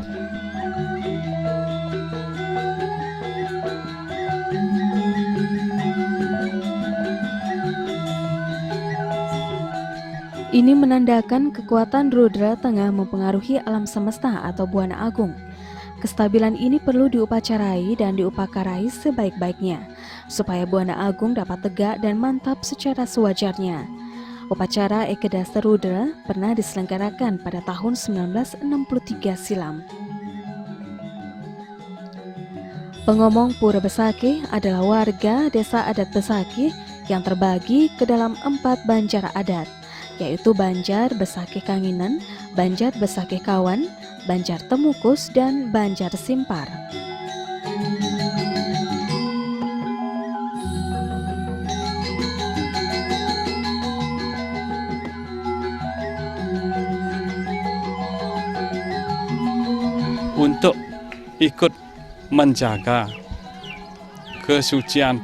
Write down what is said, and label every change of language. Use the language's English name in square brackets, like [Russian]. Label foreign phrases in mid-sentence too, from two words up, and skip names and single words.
[Indonesian] Ini menandakan kekuatan Rudra tengah mempengaruhi alam semesta atau Buana Agung. Kestabilan ini perlu diupacarai dan diupakarai sebaik-baiknya, supaya Buana Agung dapat tegak dan mantap secara sewajarnya. Upacara Ekadasa Rudra pernah diselenggarakan pada tahun 1963 silam. Pengomong Pura Besakih adalah warga desa adat Besakih yang terbagi ke dalam 4 banjar adat, yaitu Banjar Besakih Kanginan, Banjar Besakih Kawan, Banjar Temukus, dan Banjar Simpar. Untuk ikut menjaga kesucian